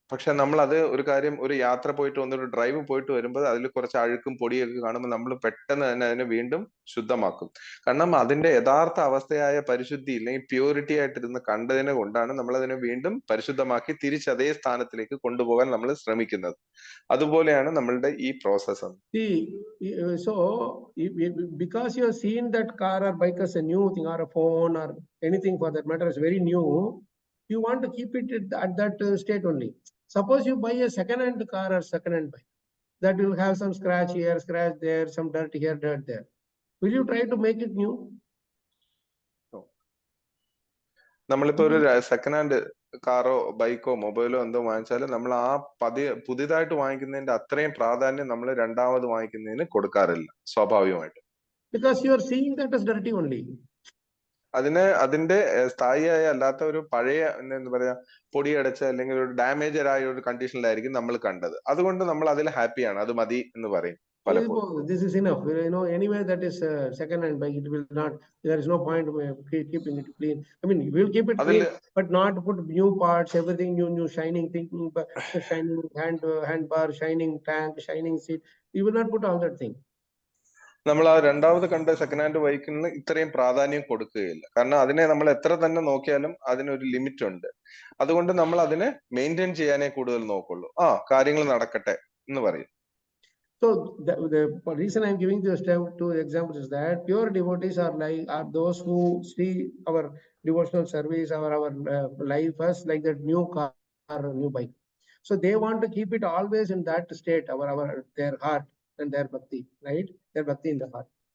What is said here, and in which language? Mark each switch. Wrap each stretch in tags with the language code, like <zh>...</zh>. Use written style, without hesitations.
<ml>പക്ഷെ നമ്മൾ അത് ഒരു കാര്യം, ഒരു യാത്ര പോയിട്ട് ഒന്നൊരു ഡ്രൈവ് പോയിട്ട് വരുമ്പോൾ അതിൽ കുറച്ച് അഴുക്കും പൊടിയൊക്കെ കാണുമ്പോൾ നമ്മൾ പെട്ടെന്ന് തന്നെ അതിനെ വീണ്ടും ശുദ്ധമാക്കും. കാരണം അതിന്റെ യഥാർത്ഥ അവസ്ഥയായ പരിശുദ്ധി അല്ലെങ്കിൽ പ്യൂരിറ്റി ആയിട്ടിരുന്ന് കണ്ടതിനെ കൊണ്ടാണ് നമ്മൾ അതിനെ വീണ്ടും പരിശുദ്ധമാക്കി തിരിച്ച് അതേ സ്ഥാനത്തിലേക്ക് കൊണ്ടുപോകാൻ നമ്മൾ ശ്രമിക്കുന്നത്. അതുപോലെയാണ് നമ്മളുടെ ഈ process.</ml> <en>See, so because you have seen that car or bike as a new thing or a phone or anything for that matter is very new, you want to keep it at that state only. Suppose you buy a second-hand car or second-hand bike that will have some scratch here, scratch there, some dirt here, dirt there. Will you try to make it new?</en> <ml>നമ്മളിപ്പോ ഒരു second hand കാറോ ബൈക്കോ മൊബൈലോ എന്തോ വാങ്ങിച്ചാലും നമ്മൾ ആ പുതിയതായിട്ട് വാങ്ങിക്കുന്നതിന്റെ അത്രയും പ്രാധാന്യം നമ്മൾ രണ്ടാമത് വാങ്ങിക്കുന്നതിന് കൊടുക്കാറില്ല സ്വാഭാവികമായിട്ട്.</ml> <en>Because you are seeing that as dirty only.</en> <ml>അതിന്റെ സ്ഥായിയായ അല്ലാത്ത ഒരു പഴയ എന്താ പറയാ പൊടിയടച്ച അല്ലെങ്കിൽ ഒരു ഡാമേജ് ആയ ഒരു കണ്ടീഷനിലായിരിക്കും നമ്മൾ കണ്ടത്. അതുകൊണ്ട് നമ്മൾ അതിൽ ഹാപ്പിയാണ്, അത് മതി എന്ന് പറയും പലപ്പോഴും.</ml> <en>This is enough. You know, anyway, that is second-hand bike. It will not. There is no point keeping it clean. I mean, we will keep it clean, but not put new parts, everything new, shining thing, shining handbar, shining tank, shining seat. We will not put all that thing.</en> <ml>നമ്മൾ ആ രണ്ടാമത് കണ്ട second hand ബൈക്കിന് ഇത്രയും പ്രാധാന്യം കൊടുക്കുകയില്ല. കാരണം അതിനെ നമ്മൾ എത്ര തന്നെ നോക്കിയാലും അതിനൊരു ലിമിറ്റ് ഉണ്ട്. അതുകൊണ്ട് നമ്മൾ അതിനെ മെയിൻറ്റെയിൻ ചെയ്യാനേ കൂടുതൽ നോക്കുള്ളൂ. കാര്യങ്ങൾ നടക്കട്ടെ എന്ന് പറയും.</ml> <en>So the reason I'm giving this two examples is that pure devotees are those who see our devotional service, our life as like that new car or new bike. So they want to keep it always in that state, their heart and their bhakti, right? Their bhakti in the heart.</en>